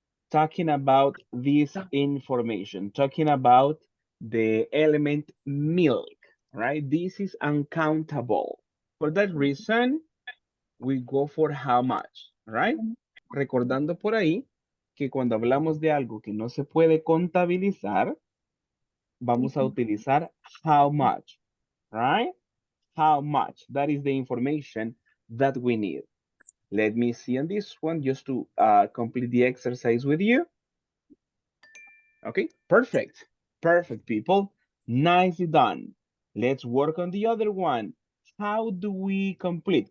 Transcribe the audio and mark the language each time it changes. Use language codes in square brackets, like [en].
[en] Talking about this information, talking about the element milk, right? This is uncountable. For that reason, we go for how much, right? [es] Recordando por ahí que cuando hablamos de algo que no se puede contabilizar, vamos a utilizar [en] how much, right? How much? That is the information that we need. Let me see on this one just to complete the exercise with you. Okay, perfect. Perfect, people. Nicely done. Let's work on the other one. How do we complete?